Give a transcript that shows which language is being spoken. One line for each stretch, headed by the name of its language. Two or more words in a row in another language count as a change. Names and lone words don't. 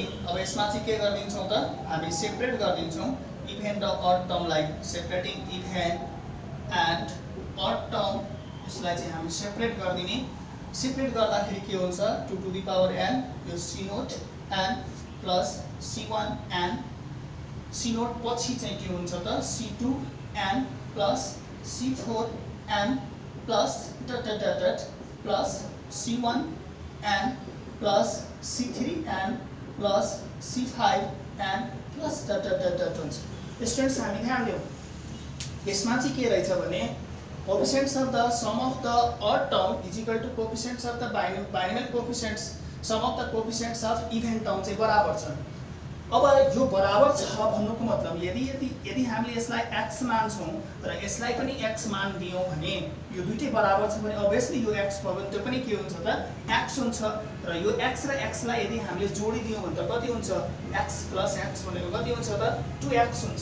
Nepali: अब यसमा चाहिँ के गरिदिन्छौँ त हामी सेपरेट गरिदिन्छौँ इभेन र
English: odd termलाई। separating even and odd term
Nepali: यसलाई चाहिँ हामी सेपरेट गरिदिने। सेपरेट गर्दाखेरि के हुन्छ
English: 2 to the power n यो c naught n plus c1 n c naught
Nepali: पछि चाहिँ के हुन्छ त
English: c2 n plus c4 n plus plus c1 n plus c3 n plus c5 n plus हुन्छ।
Nepali: स्टुडेन्ट्स हामी ध्यान दियौँ यसमा चाहिँ के रहेछ भने
English: coefficients of the sum of the odd term is equal to coefficients of the binomial coefficients sum of the coefficients of even term
Nepali: चाहिँ बराबर छन्। अब यो बराबर छ भन्नुको मतलब यदि हामीले यसलाई x मान्छौँ र यसलाई पनि x मान दियौँ भने यो दुईटै बराबर छ भने अभियसली यो x भयो भने त्यो पनि के हुन्छ त x हुन्छ र यो x र x लाई यदि हामीले जोडिदियौँ भने त कति हुन्छ
English: x plus x
Nepali: भनेको कति हुन्छ त 2x हुन्छ।